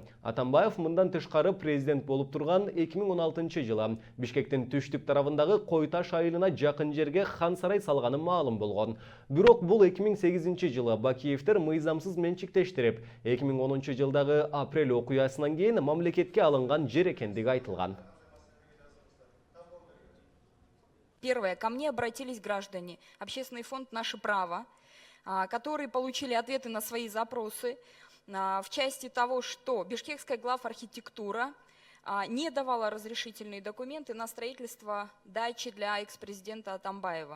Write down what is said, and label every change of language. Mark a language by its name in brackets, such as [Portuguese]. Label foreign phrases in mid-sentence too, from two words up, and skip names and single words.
[Kyrgyz] Атамбаев мындан тышкары президент болуп турган 2016 жылы Бишкектин түштүк тарабындагы Койташ айылына жакын жерге хан сарай салганы маалым болгон. Бирок бул 2008 жылы Бакиевтер мыйзамсыз менчиктештирип, 2010 жылдагы апрель окуясынан кийин мамлекетке алынган жер экендиги айтылган. [Russian] Первое. Ко мне обратились граждане. Общественный фонд «Наше право», которые получили ответы на свои запросы в части того, что Бишкекская главархитектура не давала разрешительные документы на строительство дачи для экс-президента Атамбаева.